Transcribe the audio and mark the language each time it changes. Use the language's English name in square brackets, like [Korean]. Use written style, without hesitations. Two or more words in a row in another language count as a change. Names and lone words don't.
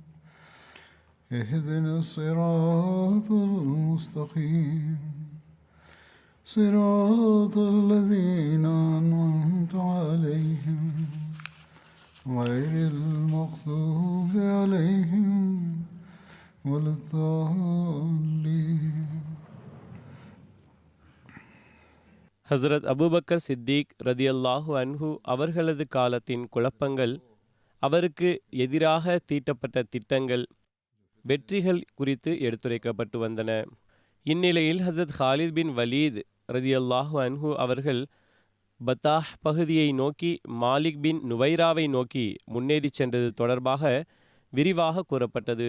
[Arabic] اهدنا الصراط المستقيم صراط الذين أنعمت عليهم غير المغضوب عليهم ولا الضالين. [Tamil] ஹசரத் அபூபக்கர் சித்திக் [Arabic] رضي الله عنه [Tamil] அவர்களது காலத்தின் குழப்பங்கள், அவருக்கு எதிராக தீட்டப்பட்ட திட்டங்கள், வெற்றிகள் குறித்து எடுத்துரைக்கப்பட்டு வந்தன. இந்நிலையில் ஹசரத் ஹாலித் பின் வலீத் [Arabic] رضي الله عنه [Tamil] அவர்கள் பத்தாஹ் பகுதியை நோக்கி மாலிக் பின் நுவைராவை நோக்கி முன்னேறி சென்றது தொடர்பாக விரிவாக கூறப்பட்டது.